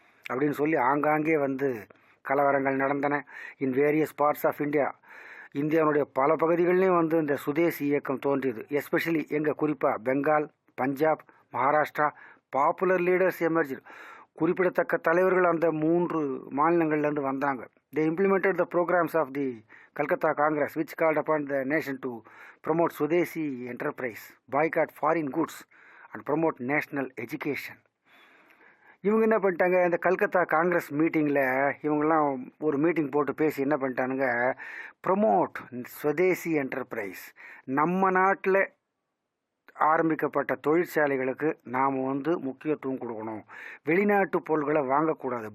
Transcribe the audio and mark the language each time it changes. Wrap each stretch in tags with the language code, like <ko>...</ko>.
<ta>அப்படின்னு சொல்லி ஆங்காங்கே வந்து கலவரங்கள் நடந்தன</ta> <en>In various parts of India.</en> <ta>இந்தியாவுடைய பல பகுதிகளிலையும் வந்து இந்த சுதேசி இயக்கம் தோன்றியது.</ta> <en>especially</en> <ta>எங்கள் குறிப்பாக</ta> <en>Bengal, Punjab, Maharashtra popular leaders emerge.</en> <ta>குறிப்பிடத்தக்க தலைவர்கள் அந்த 3 மாநிலங்கள்லேருந்து வந்தாங்க.</ta> <en>They implemented the programs of the Calcutta Congress, which called upon the nation to promote Swadeshi enterprise, boycott foreign goods, and promote national education.</en> <ta>இவங்க என்ன பண்ணிட்டாங்க, இந்த கல்கத்தா காங்கிரஸ் மீட்டிங்கில் இவங்கெல்லாம் ஒரு மீட்டிங் போட்டு பேசி என்ன பண்ணிட்டானுங்க,</ta> <en>promote swadeshi enterprise,</en> <ta>நம்ம நாட்டில் ஆரம்பிக்கப்பட்ட தொழிற்சாலைகளுக்கு நாம் வந்து முக்கியத்துவம் கொடுக்கணும், வெளிநாட்டு பொருள்களை வாங்கக்கூடாது.</ta>